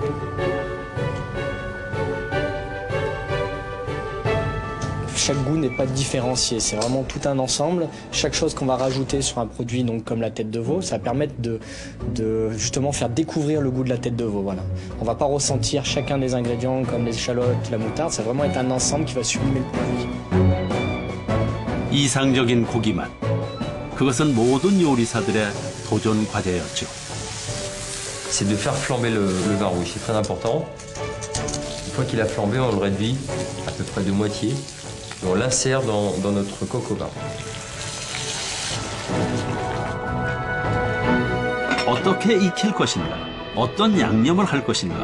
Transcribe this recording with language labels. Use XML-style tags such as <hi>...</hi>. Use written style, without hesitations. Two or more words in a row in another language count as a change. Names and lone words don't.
<fr>Chaque goût n'est pas différencié, c'est vraiment tout un ensemble. Chaque chose qu'on va rajouter sur un produit, donc comme la tête de veau, ça va permettre de justement faire découvrir le goût de la tête de veau. Voilà. On va pas ressentir chacun des ingrédients comme les échalotes, la moutarde, ça va vraiment être un ensemble qui va sublimer le produit.</fr> <ko>이상적인 고기 맛. 그것은 모든 요리사들의 도전 과제였죠.</ko> <fr>C'est de faire flamber le vin rouge, c'est très important. Une fois qu'il a flambé, on le réduit à peu près de moitié et on l'insère dans notre coque au vin.</fr> <ko>어떻게 익힐 것인가? 어떤 양념을 할 것인가?</ko>